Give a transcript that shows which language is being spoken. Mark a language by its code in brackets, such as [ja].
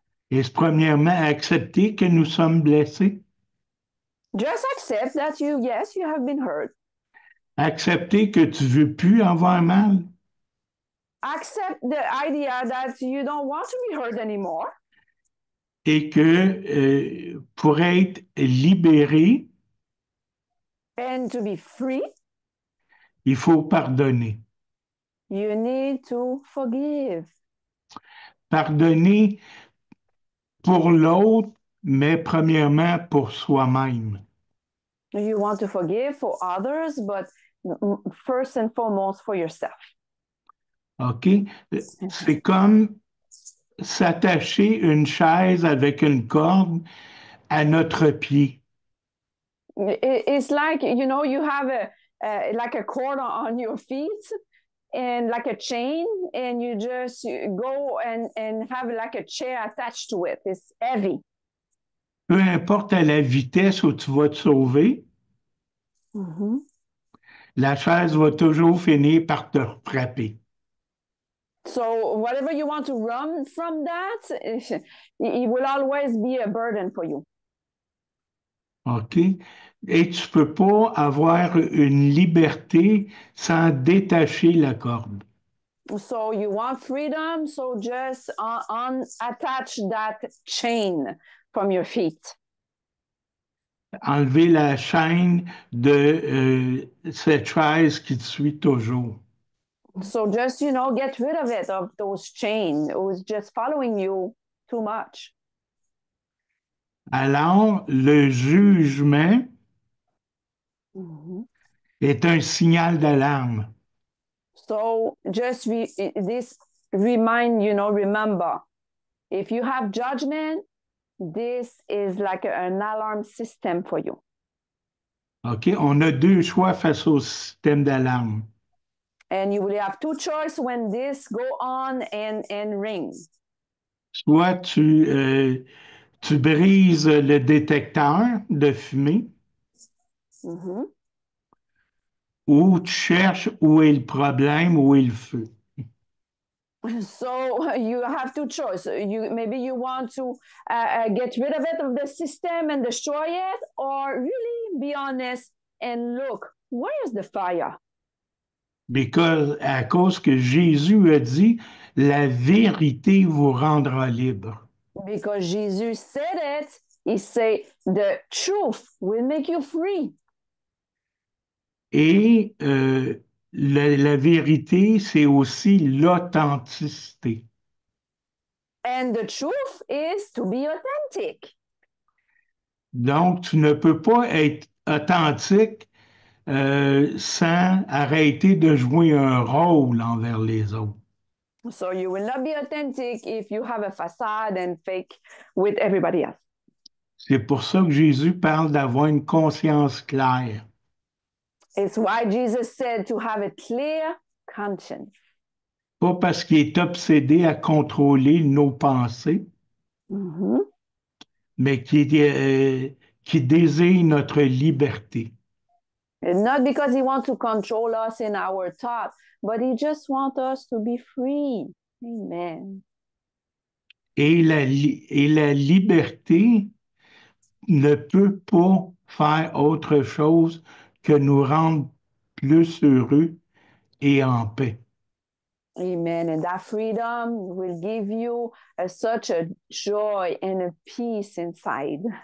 [fr] est premièrement accepter que nous sommes blessés. [en] just accept that yes, you have been hurt. [fr] Accepter que tu ne veux plus avoir mal. [en] Accept the idea that you don't want to be hurt anymore. [fr] Et que pour être libéré, [en] And to be free, [fr] il faut pardonner. [en] you need to forgive. [fr] Pardonner pour l'autre, mais premièrement pour soi-même. [en] You want to forgive for others, but first and foremost for yourself. OK? [fr] C'est comme s'attacher une chaise avec une corde à notre pied. [en] It's like, you have like a cord on your feet and like a chain, and you just go and have like a chair attached to it. It's heavy. [fr] Peu importe à la vitesse où tu vas te sauver, la chaise va toujours finir par te frapper. [en] So whatever you want to run from that, it will always be a burden for you. OK? [fr] Et tu ne peux pas avoir une liberté sans détacher la corde. [en] So you want freedom, so just attach that chain from your feet. [fr] Enlever la chaîne de cette chaise qui te suit toujours. [en] So just, get rid of it, of those chains. It was just following you too much. [fr] Alors, le jugement est un signal d'alarme. [en] So just remember, if you have judgment, this is like an alarm system for you. OK? [fr] On a deux choix face au système d'alarme. [en] And you will have two choices when this go on and ring. [fr] Soit tu brises le détecteur de fumée, ou tu cherches où est le problème, où est le feu. [en] So you have two choices. Maybe you want to get rid of it, of the system, and destroy it, or really be honest and look, where is the fire? [fr] À cause que Jésus a dit, la vérité vous rendra libre. [en] Because Jesus said it. He said, the truth will make you free. [fr] Et la vérité, c'est aussi l'authenticité. [en] And the truth is to be authentic. [fr] Donc, tu ne peux pas être authentique sans arrêter de jouer un rôle envers les autres. [en] So you will not be authentic if you have a facade and fake with everybody else. [fr] C'est pour ça que Jésus parle d'avoir une conscience claire. [en] It's why Jesus said to have a clear conscience. [fr] Pas parce qu'il est obsédé à contrôler nos pensées, mais qui désire notre liberté. [en] And not because he wants to control us in our thought, but he just wants us to be free. Amen. [fr] Et la liberté ne peut pas faire autre chose que nous rendre plus heureux et en paix. [en] Amen. And that freedom will give you such a joy and a peace inside.